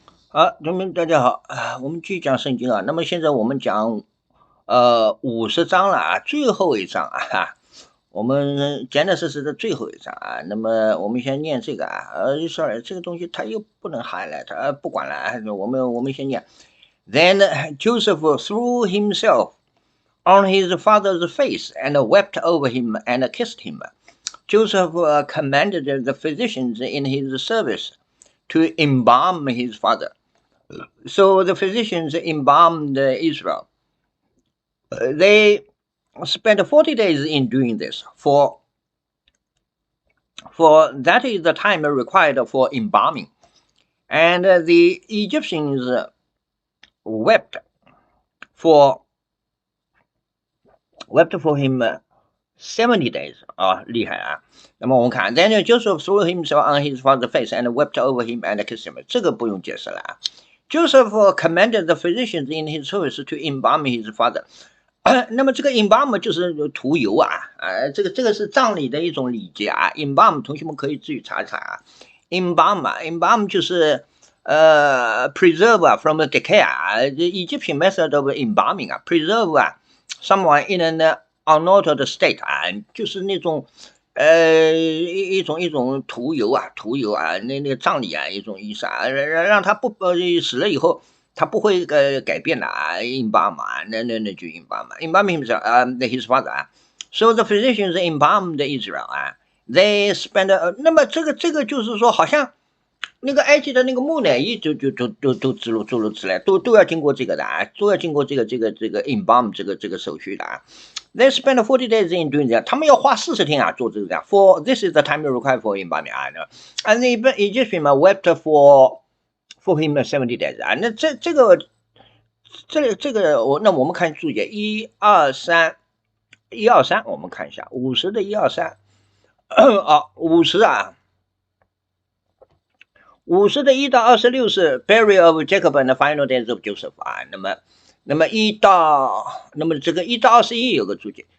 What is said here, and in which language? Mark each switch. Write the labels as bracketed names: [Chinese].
[Chinese] 好，同学们大家好我们继续讲圣经啊。那么现在我们讲50章了啊，最后一章啊，我们简单实的最后一章啊。那么我们先念这个啊，sorry，这个东西它又不能 highlight，不管了啊，我们先念。 [English] Then Joseph threw himself on his father's face and wept over him and kissed him. Joseph commanded the physicians in his service to embalm his father. So the physicians embalmed Israel. They spent 40 days in doing this, for that is the time required for embalming. And the Egyptians wept for him 70 days 啊，厉害啊！那么我们看 Then Joseph threw himself on his father's face and wept over him and kissed him. [Chinese] 这个不用解释了啊。 [English] Joseph commanded the physicians in his service to embalm his father. [Chinese] 那么这个 embalm 就是涂油啊，这个是葬礼的一种礼节啊。 embalm 同学们可以自己查一查啊。 embalm 就是 preserve from the decay 啊， Egyptian method of embalming 啊， preserve someone in an unaltered state 啊，就是那种一种涂油啊，那葬礼啊一种意思啊，让他不死了以后。他不会改变的啊，embalm 啊，那就 embalm 啊， embalm himself his father 啊。 So the physicians embalmed Israel 啊， they spent 那么这个就是说，好像那个埃及的那个木乃伊都植入来，都要经过这个的啊，都要经过这个embalm 这个手续的啊。 [English] They spent 40 days in doing that，他们要花40天啊做这个的。 For this is the time required for embalming 啊，and the Egyptian wept for him 70 days 啊，那那我们看注解123，我们看一下50的123啊，50啊，50的1到26是 burial of Jacob and the final days of Joseph 啊，那么这个1到21有个注解。